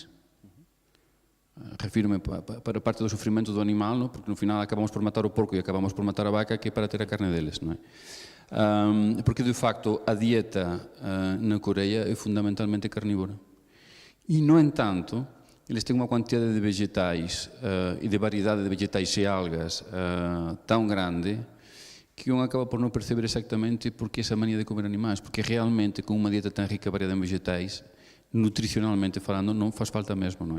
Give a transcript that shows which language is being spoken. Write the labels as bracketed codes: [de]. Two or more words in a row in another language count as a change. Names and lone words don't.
[gl] Refírome para parte do sofrimento do animal, non? Porque no final acabamos por matar o porco e acabamos por matar a vaca, que é para ter a carne deles, non é? Porque de facto a dieta na Coreia é fundamentalmente carnívora. [pt] E no entanto, eles têm uma quantidade de vegetais e de variedade de vegetais e algas tão grande que um acaba por não perceber exatamente porque essa mania de comer animais, porque realmente com uma dieta tão rica variada em vegetais, nutricionalmente falando, não faz falta mesmo, não é?